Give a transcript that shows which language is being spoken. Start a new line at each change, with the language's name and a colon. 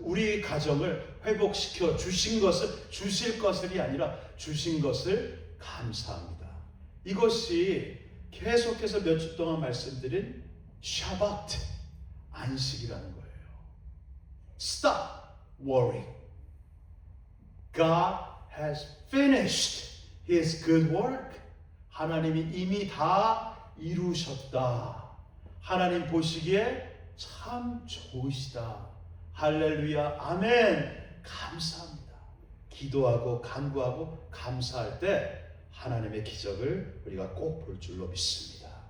Korean: 우리 가정을 회복시켜 주신 것을 주실 것이 아니라 주신 것을 감사합니다. 이것이 계속해서 몇 주 동안 말씀드린 샤바트 안식이라는 거예요.
English: Stop worrying. God has finished His good work.
Korean: 하나님이 이미 다 이루셨다. 하나님 보시기에 참 좋으시다. 할렐루야, 아멘. 감사합니다. 기도하고 간구하고 감사할 때 하나님의 기적을 우리가 꼭 볼 줄로 믿습니다.